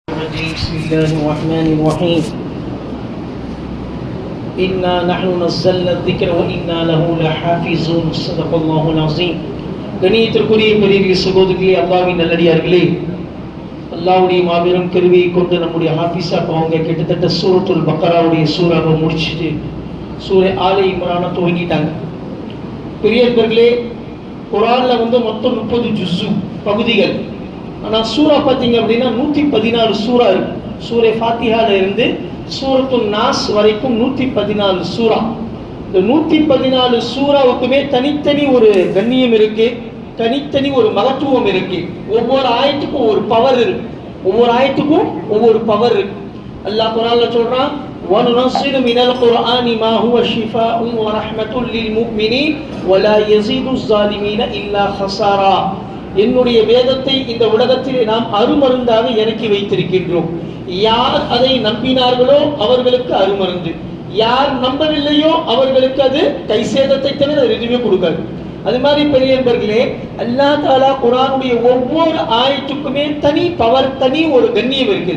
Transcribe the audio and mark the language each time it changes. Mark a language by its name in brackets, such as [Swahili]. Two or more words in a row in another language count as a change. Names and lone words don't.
[Arabic] الرجيم بسم الله الرحمن الرحيم إنا نحن نزلنا الذكر وإنا له لحافظون صدق الله العظيم. [Tamil] கணியத்திற்குரிய பெரிய சகோதரிகளே, அல்லாஹ்வின் நல்லடியார்களே, அல்லாஹ்வுடைய மாபெரும் கருவியை கொண்டு நம்முடைய ஹாஃபிஸா அவங்க கிட்டத்தட்ட சூரத்துல் பக்கராவுடைய சூறாவை முடிச்சுட்டு சூரே ஆல இம்ரானை துவங்கிட்டாங்க. பெரியவர்களே, குர்ஆன்ல மொத்தம் 30 ஜுஸு பகுதிகள். ஆனால் சூரா பார்த்தீங்க அப்படின்னா 114 சூறா இருக்கு. சூரே ஃபாத்திஹால இருந்து சூரத்துல் நாஸ் வரைக்கும் 114 சூறா. இந்த 114 சூறாவுக்குமே தனித்தனி ஒரு கண்ணியம் இருக்கு, தனித்தனி ஒரு மகத்துவம் இருக்கு. ஒவ்வொரு ஆயத்துக்கும் ஒரு பவர் இருக்கு, ஒவ்வொரு ஆயத்துக்கும் ஒவ்வொரு பவர் இருக்கு. அல்லாஹ் குர்ஆன்ல சொல்றான், [Arabic] وَنُنَزِّلُ مِنَ الْقُرْآنِ مَا هُوَ شِفَاءٌ وَرَحْمَةٌ لِلْمُؤْمِنِينَ وَلَا يَزِيدُ الظَّالِمِينَ إِلَّا خَسَارًا. [Tamil] என்னுடைய வேதத்தை இந்த உலகத்திலே நாம் அருமருந்தாக இறக்கி வைத்திருக்கின்றோம். யார் அதை நம்பினார்களோ அவர்களுக்கு அருமருந்து, யார் நம்பவில்லையோ அவர்களுக்கு அது கை சேதத்தை தவிர எதுவுமே கொடுக்காது. அது மாதிரி பெரியவர்களே, அல்லாஹ் தஆலா குர்ஆனுடைய ஒவ்வொரு ஆயத்துக்குமே தனி பவர், தனி ஒரு கண்ணியம் இருக்குது.